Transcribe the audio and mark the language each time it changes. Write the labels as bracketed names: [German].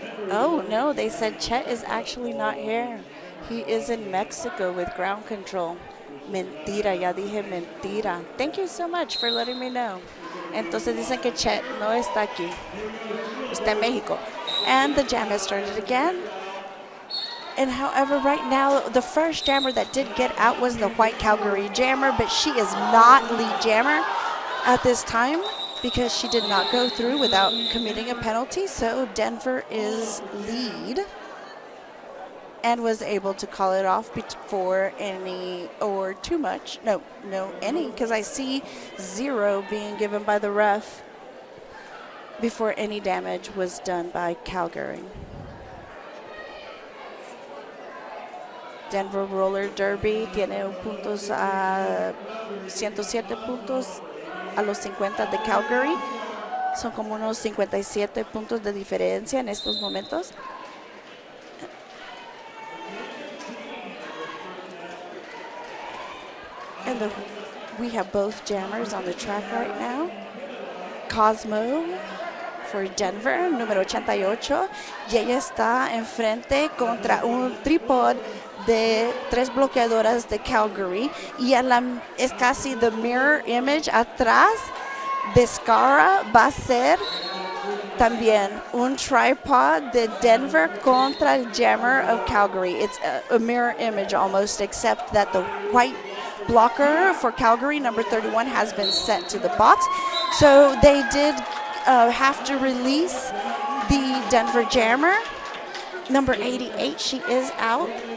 [English] Oh, no, they said Chet is actually not here. He is in Mexico with ground control. [Spanish] Mentira, ya dije mentira. [English] Thank you so much for letting me know. [Spanish] Entonces dicen que Chet no está aquí. Está en México. [English] And the jam has started again. And however, right now, the first jammer that did get out was the white Calgary jammer, but she is not lead jammer at this time, because she did not go through without committing a penalty. So Denver is lead and was able to call it off before any or too much. No, any, because I see 0 being given by the ref before any damage was done by Calgary. [Spanish] Denver Roller Derby tiene puntos a 107 puntos a los 50 de Calgary. Son como unos 57 puntos de diferencia en estos momentos. [English] And we have both jammers on the track right now. Cosmo for Denver, número 88. [Spanish] Y ella está enfrente contra un trípode de 3 bloqueadoras de Calgary. Y es casi [English] the mirror image [Spanish] atrás de Scara. Va a ser también un tripod de Denver contra el jammer of Calgary. [English] It's a mirror image almost, except that the white blocker for Calgary, number 31, has been sent to the box. So they did have to release the Denver jammer. Number 88, she is out.